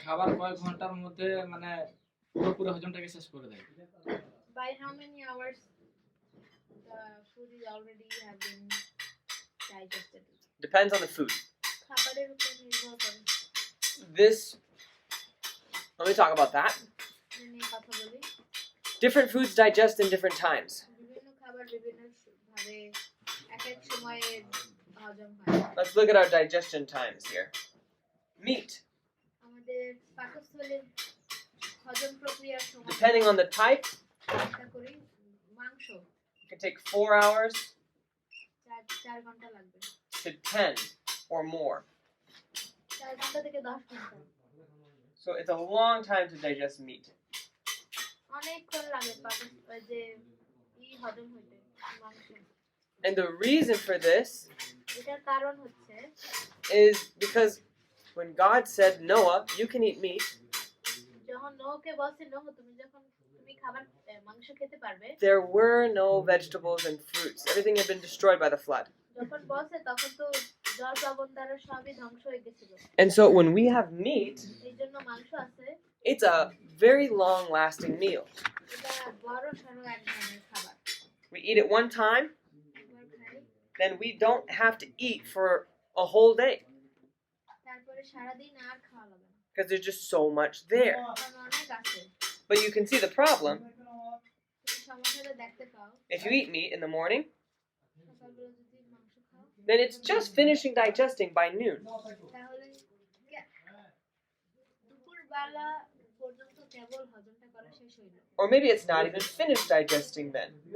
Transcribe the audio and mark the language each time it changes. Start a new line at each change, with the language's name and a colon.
Bangla: খাবার কয় ঘন্টার মধ্যে মানে পুরো হজমটাকে শেষ করে দেয়?
English: By how many hours the food is already have been digested? Depends on the food.
Bangla: খাবারের উপর নির্ভর করে।
English: Let me talk about that.
Bangla: নিয়ে কথা বলি।
English: Different foods digest in different times.
Bangla: বিভিন্ন খাবার বিভিন্ন ভাবে এক এক সময়ে হজম হয়।
English: Let's look at our digestion times here. Meat.
Bangla: আমাদের পাকস্থলীর হজম প্রক্রিয়ার সময়
English: Depending on the type,
Bangla: চিন্তা করি মাংস
English: it can take 4 hours
Bangla: 4 ঘন্টা লাগবে।
English: to 10 or more.
Bangla: 4 ঘন্টা থেকে 10 ঘন্টা।
English: So it's a long time to digest meat.
Bangla: অনেকক্ষণ লাগে যে হজম হইতে মাংস।
English: And the reason for this
Bangla: এটার কারণ হচ্ছে
English: is because when God said, Noah, you can eat meat,
Bangla: যখন নোহকে বলছে নোহ তুমি খাবার মাংস খেতে পারবে,
English: there were no vegetables and fruits. Everything had been destroyed by the flood.
Bangla: যখন বলছে তখন তো জল প্লাবন দ্বারা সবই ধ্বংস হয়ে গেছিল।
English: And so when we have meat,
Bangla: এই জন্য মাংস আছে,
English: it's a very long-lasting meal.
Bangla: এটা বড় সড়ো এক ধরনের খাবার।
English: We eat it one time,
Bangla: একবার খাই,
English: then we don't have to eat for a whole day
Bangla: তারপরে সারাদিন আর খাওয়া লাগে না,
English: because there's just so much there.
Bangla: কারণ অনেক আছে।
English: But you can see the problem
Bangla: তুমি সমস্যাটা দেখতে পাও
English: If you eat meat in the morning,
Bangla: সকালবেলা যদি মাংস খাও
English: then it's just finishing digesting by noon.
Bangla: তাহলে দুপুরবেলা পর্যন্ত কেবল হজমটা করা শেষ হইল
English: Or maybe it's not even finished digesting then.